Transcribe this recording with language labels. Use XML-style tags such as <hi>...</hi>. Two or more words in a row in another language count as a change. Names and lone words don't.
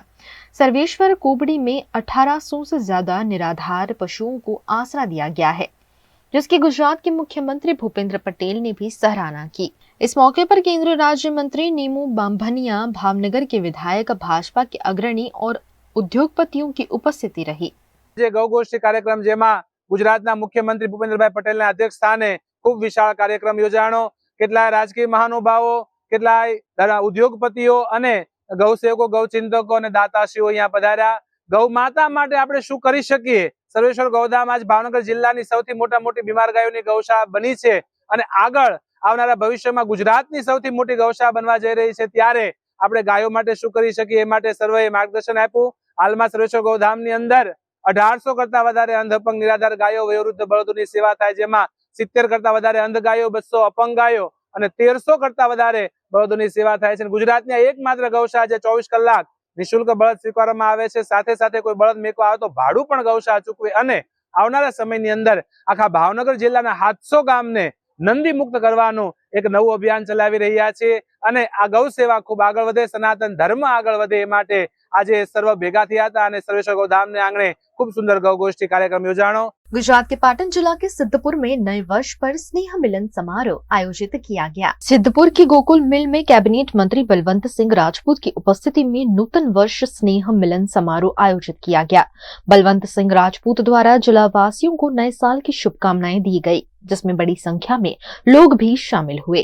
<hi>सर्वेश्वर कोबड़ी में 1800 से ज्यादा निराधार पशुओं को आसरा दिया गया है, जिसकी गुजरात के मुख्यमंत्री भूपेंद्र पटेल ने भी सराहना की। इस मौके पर केंद्रीय राज्य मंत्री नीमू बांभनिया, भावनगर के विधायक, भाजपा के अग्रणी और उद्योगपतियों की उपस्थिति रही।</hi> <gu>ગૌ ગોષ્ઠી કાર્યક્રમ જેમા ગુજરાતના મુખ્યમંત્રી ભૂપેન્દ્રભાઈ પટેલ અધ્યક્ષ સ્થાને ખૂબ વિશાળ કાર્યક્રમ યોજાણો। કેટલાય રાજકીય મહાનુભાવો, કેટલાય ઉદ્યોગપતિઓ અને ગૌસેવકો, ગૌચિંતકો અને દાતાશ્રીઓ અહીંયા પધાર્યા। ગૌ માતા માટે આપણે શું કરી શકીએ? સર્વેશ્વર ગૌધામ આજ ભાવનગર જિલ્લાની સૌથી મોટી બીમાર ગાયોની ગૌશાળા બની છે અને આગળ આવનારા ભવિષ્યમાં ગુજરાતની સૌથી મોટી ગૌશાળા બનવા જઈ રહી છે, ત્યારે આપણે ગાયો માટે શું કરી શકીએ? એ માટે સર્વેએ માર્ગદર્શન આપ્યું। હાલમાં સર્વેશ્વર ગૌધામની અંદર 1800 કરતા વધારે અંધ અપંગ નિરાધાર ગાયો, વયોવૃદ્ધ બળદોની સેવા થાય, જેમાં 70 કરતા વધારે અંધ ગાયો, 200 અપંગ ગાયો અને 1300 કરતા વધારે બળદોની સેવા થાય છે। ગુજરાતની એકમાત્ર ગૌશાળા જે 24 કલાક નિઃશુલ્ક બળદ સ્વીકારવામાં આવે છે। સાથે સાથે કોઈ બળદ મેકવા આવે તો ભાડું પણ ગૌશાળા ચૂકવે અને આવનારા સમયની અંદર આખા ભાવનગર જિલ્લાના 700 ગામને નંદી મુક્ત કરવાનું એક નવું અભિયાન ચલાવી રહ્યા છે અને આ ગૌ સેવા ખૂબ આગળ વધે, સનાતન ધર્મ આગળ વધે એ માટે આજે સર્વ ભેગા થયા હતા અને સર્વેશ્વર ગૌધામને આંગણે ખૂબ સુંદર ગૌ ગોષ્ઠી કાર્યક્રમ યોજાણો।</gu> <hi>गुजरात के पाटन जिला के सिद्धपुर में नए वर्ष पर स्नेह मिलन समारोह आयोजित किया गया। सिद्धपुर की गोकुल मिल में कैबिनेट मंत्री बलवंत सिंह राजपूत की उपस्थिति में नूतन वर्ष स्नेह मिलन समारोह आयोजित किया गया। बलवंत सिंह राजपूत द्वारा जिला वासियों को नए साल की शुभकामनाएं दी गई, जिसमें बड़ी संख्या में लोग भी शामिल हुए।</hi>